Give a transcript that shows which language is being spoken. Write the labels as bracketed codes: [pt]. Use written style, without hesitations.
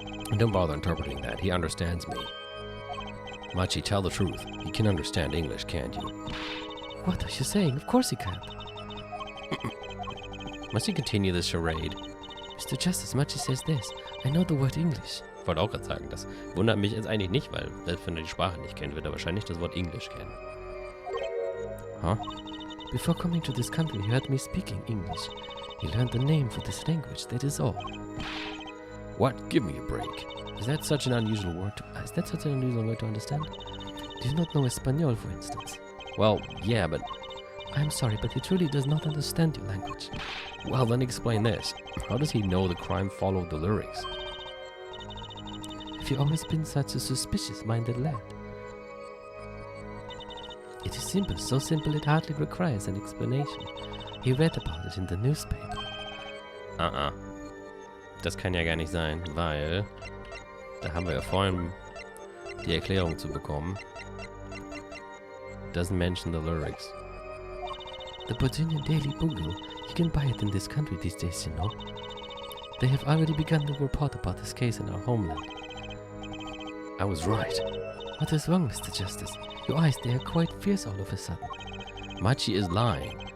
[en] And don't bother interpreting that. He understands me. Machi, tell the truth. You can understand English, can't you? What are you saying? Of course he can't. Must you continue this charade? Mr. Justice, Machi says this. I know the word English. [de] Ich wollte auch gerade sagen, das wundert mich jetzt eigentlich nicht, weil selbst wenn er die Sprache nicht kennt, wird er wahrscheinlich das Wort Englisch kennen. [en] Huh? Before coming to this country, he heard me speaking English. He learned the name for this language, that is all. What? Give me a break. Is that such an unusual word to understand? Do you not know Espanol, for instance? Well, yeah, but... I'm sorry, but he truly does not understand your language. Well, then explain this. How does he know the crime followed the lyrics? Have you always been such a suspicious-minded lad? It is simple, so simple it hardly requires an explanation. He read about it in the newspaper. [de] Das kann ja gar nicht sein, weil da haben wir ja vorhin die Erklärung zu bekommen. [en] Doesn't mention the lyrics. The Virginia Daily Bugle. You can buy it in this country these days, you know. They have already begun to report about this case in our homeland. I was right. What is wrong, Mr. Justice? Your eyes, they are quite fierce all of a sudden. Machi is lying.